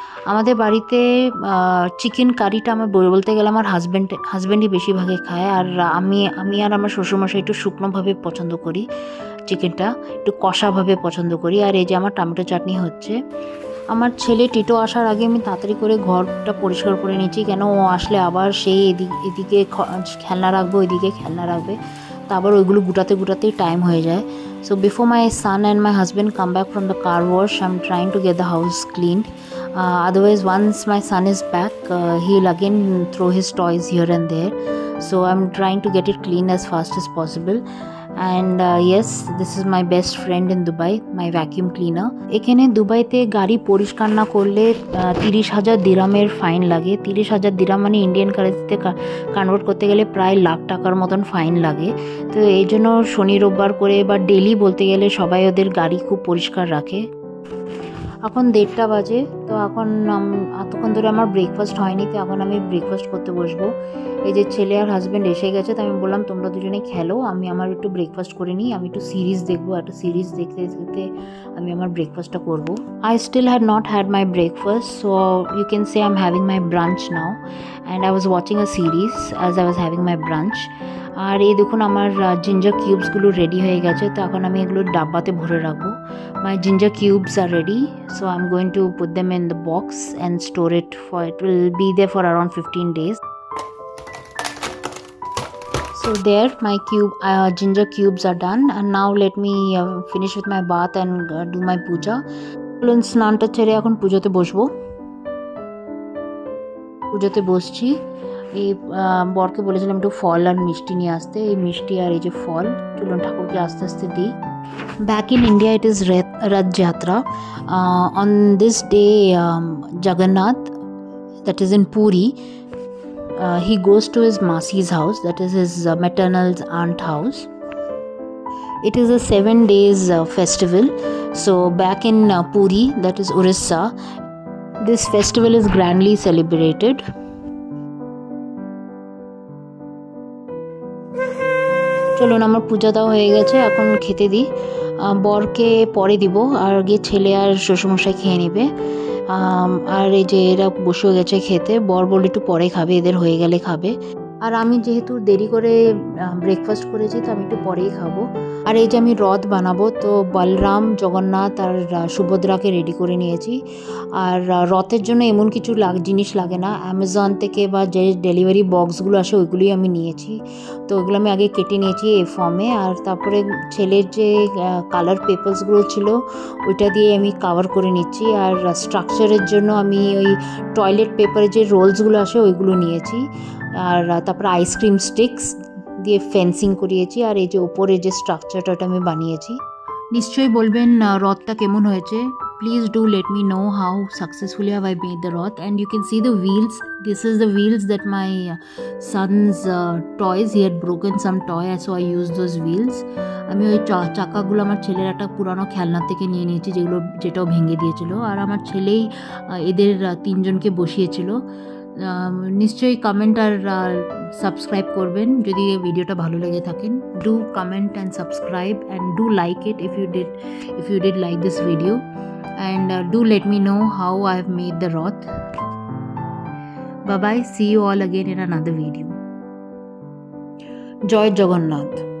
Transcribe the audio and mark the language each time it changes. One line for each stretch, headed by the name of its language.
Bangla: আমাদের বাড়িতে চিকেন কারিটা আমার বলতে গেলে আমার হাজব্যান্ডই বেশিরভাগে খায়, আর আমি আর আমার শ্বশুরমশাই একটু শুকনোভাবে পছন্দ করি, চিকেনটা একটু কষাভাবে পছন্দ করি। আর এই যে আমার টমেটো চাটনি হচ্ছে। আমার ছেলে টিটো আসার আগে আমি তাড়াতাড়ি করে ঘরটা পরিষ্কার করে নিচ্ছি, কেন ও আসলে আবার সেই এদিকে খেলনা রাখবো, ওইদিকে খেলনা রাখবে। তা আবার ওইগুলো গুটাতেই টাইম হয়ে যায়।
English: So before my son and my husband come back from the car wash, I'm trying to get the house cleaned. Otherwise, once my son is back, he'll again throw his toys here and there. So I'm trying to get it clean as fast as possible. And yes, this is my best friend in Dubai, my vacuum cleaner.
Bangla: এখানে দুবাইতে গাড়ি পরিষ্কার না করলে 30,000 দিরামের fine লাগে। 30,000 dirham মানে Indian কারেন্সিতে convert করতে গেলে প্রায় লাখ টাকার মতন ফাইন লাগে। তো এই জন্য শনি রোববার করে বা ডেলি বলতে গেলে সবাই ওদের গাড়ি খুব পরিষ্কার রাখে। এখন 1:30 বাজে, তো এখন এতক্ষণ ধরে আমার ব্রেকফাস্ট হয়নি, তো এখন আমি ব্রেকফাস্ট করতে বসবো। এই যে ছেলে আর হাজব্যান্ড এসে গেছে, তো আমি বললাম তোমরা দুজনে খেলো, আমি আমার একটু ব্রেকফাস্ট করে নিই, আমি একটু সিরিজ দেখবো। একটা সিরিজ দেখতে দেখতে আমি আমার ব্রেকফাস্টটা করবো।
English: I still had not had my breakfast, so you can say I am having my brunch now and I was watching a series as I was having my brunch.
Bangla: আর এই দেখুন আমার জিঞ্জার কিউবসগুলো রেডি হয়ে গেছে, তো এখন আমি এগুলো ডাব্বাতে ভরে রাখবো।
English: My ginger cubes are ready, so I'm going to put them in the box and store it it will be there for around 15 days. So there my ginger cubes are done, and now let me finish with my bath and do my puja.
Bangla: চলুন স্নানটা ছেড়ে এখন পুজোতে বসবো। পুজোতে বসছি। এই বরকে বলেছিলাম একটু ফল আর মিষ্টি নিয়ে আসতে, এই মিষ্টি আর এই যে ফল চলুন ঠাকুরকে আস্তে আস্তে দিই।
English: Back in India, it is Rath Jatra. On this day, Jagannath, that is in Puri, he goes to his Masi's house, that is his maternal aunt house. It is a 7 days festival. So back in Puri, that is Orissa, this festival is grandly celebrated.
Bangla: চলুন আমার পূজাটাও হয়ে গেছে, এখন খেতে দিই। বরকে পরে দিব, আর আগে ছেলে আর শ্বশুরমশাই খেয়ে নেবে। আর এই যে এরা বসে গেছে খেতে, বর বলে একটু পরে খাবে, এদের হয়ে গেলে খাবে। আর আমি যেহেতু দেরি করে ব্রেকফাস্ট করেছি, তো আমি একটু পরেই খাবো। আর এই যে আমি রথ বানাবো, তো বলরাম, জগন্নাথ আর সুভদ্রাকে রেডি করে নিয়েছি। আর রথের জন্য এমন কিছু জিনিস লাগে না, অ্যামাজন থেকে বা যে ডেলিভারি বক্সগুলো আসে ওইগুলোই আমি নিয়েছি। তো ওইগুলো আমি আগে কেটে নিয়েছি এই ফর্মে, আর তারপরে ছেলের যে কালার পেপারসগুলো ছিল ওইটা দিয়ে আমি কভার করে নিচ্ছি। আর স্ট্রাকচারের জন্য আমি ওই টয়লেট পেপারের যে রোলসগুলো আসে ওইগুলো নিয়েছি। আর তারপরে আইসক্রিম স্টিক্স দিয়ে ফেন্সিং করিয়েছি। আর এই যে ওপরে যে স্ট্রাকচারটা ওটা আমি বানিয়েছি। নিশ্চয়ই বলবেন রথটা কেমন হয়েছে।
English: Please do let me know how successfully have I made the Rath. And you can see the wheels. This is the wheels that my son's toys. He had broken some toy, so I used those wheels.
Bangla: আমি ওই চাকাগুলো আমার ছেলের একটা পুরানো খেলনা থেকে নিয়ে নিয়েছি, যেটাও ভেঙে দিয়েছিল। আর আমার ছেলেই এদের তিনজনকে বসিয়েছিল। নিশ্চয়ই কমেন্ট আর সাবস্ক্রাইব করবেন যদি এই ভিডিওটা ভালো লেগে থাকেন।
English: Do comment and subscribe and do like it if you did like this video, and do let me know how I have made the Rath. Bye bye, see you all again in another video. Joy Jagannath.